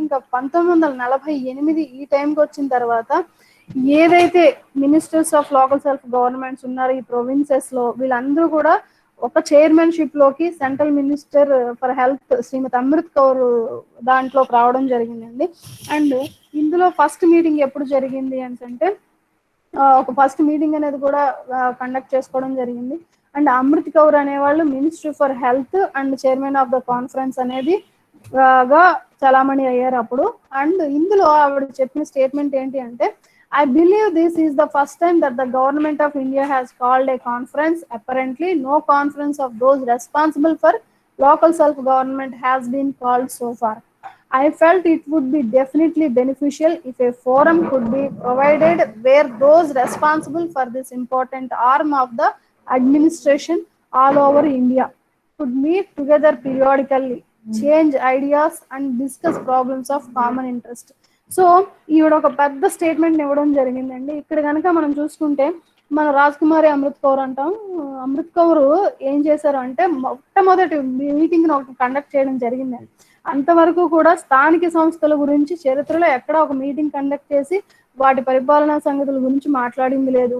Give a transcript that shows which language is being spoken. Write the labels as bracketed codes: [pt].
[te] ఇంకా 1948 ఈ టైంకి వచ్చిన తర్వాత ఏదైతే ministers of local self governments ఉన్నారో ఈ ప్రొవిన్సెస్ లో వీళ్ళందరూ కూడా ఒక చైర్మన్షిప్ లోకి సెంట్రల్ మినిస్టర్ ఫర్ హెల్త్ శ్రీమతి అమృత్ కౌర్ దాంట్లోకి రావడం జరిగిందండి. అండ్ ఇందులో ఫస్ట్ మీటింగ్ ఎప్పుడు జరిగింది అంటే ఒక ఫస్ట్ మీటింగ్ అనేది కూడా కండక్ట్ చేసుకోవడం జరిగింది. అండ్ అమృత్ కౌర్ అనేవాళ్ళు minister for health and chairman of the conference అనేది గా చలామణి అయ్యారు అప్పుడు. అండ్ ఇందులో ఆవిడ చెప్పిన స్టేట్మెంట్ ఏంటి అంటే, [en] I believe this is the first time that the government of India has called a conference. Apparently, no conference of those responsible for local self-government has been called so far. I felt it would be definitely beneficial if a forum could be provided where those responsible for this important arm of the administration all over India could meet together periodically, change ideas and discuss problems of common interest. [te] So ఈవిడ ఒక పెద్ద statement ఇవ్వడం జరిగిందండి. ఇక్కడ కనుక మనం చూసుకుంటే మన రాజ్కుమారి అమృత్ కౌర్ అంటాం. అమృత్ కౌర్ ఏం చేశారు అంటే మొట్టమొదటి మీటింగ్ ఒకటి కండక్ట్ చేయడం జరిగిందండి. అంతవరకు కూడా స్థానిక సంస్థల గురించి చరిత్రలో ఎక్కడ ఒక మీటింగ్ కండక్ట్ చేసి వాటి పరిపాలనా సంగతుల గురించి మాట్లాడింది లేదు.